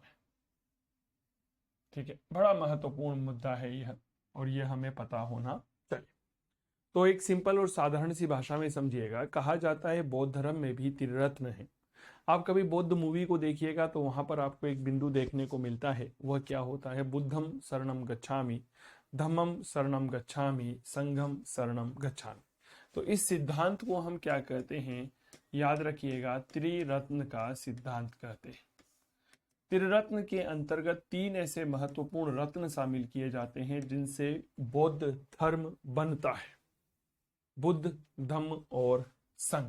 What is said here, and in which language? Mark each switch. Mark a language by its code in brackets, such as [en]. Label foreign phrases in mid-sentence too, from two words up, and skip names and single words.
[hi] ठीक है, बड़ा महत्वपूर्ण मुद्दा है यह, और यह हमें पता होना चाहिए। तो एक सिंपल और साधारण सी भाषा में समझिएगा। कहा जाता है बौद्ध धर्म में भी त्रिरत्न है। आप कभी बौद्ध मूवी को देखिएगा तो वहां पर आपको एक बिंदु देखने को मिलता है। वह क्या होता है? [pi] बुद्धम शरणम गच्छामि, धम्मम शरणम गच्छामि, संघम शरणम गच्छामि। [hi] तो इस सिद्धांत को हम क्या कहते हैं? याद रखिएगा, त्रिरत्न का सिद्धांत कहते हैं। त्रिरत्न के अंतर्गत तीन ऐसे महत्वपूर्ण रत्न शामिल किए जाते हैं जिनसे बौद्ध धर्म बनता है: बुद्ध, धम्म और संघ।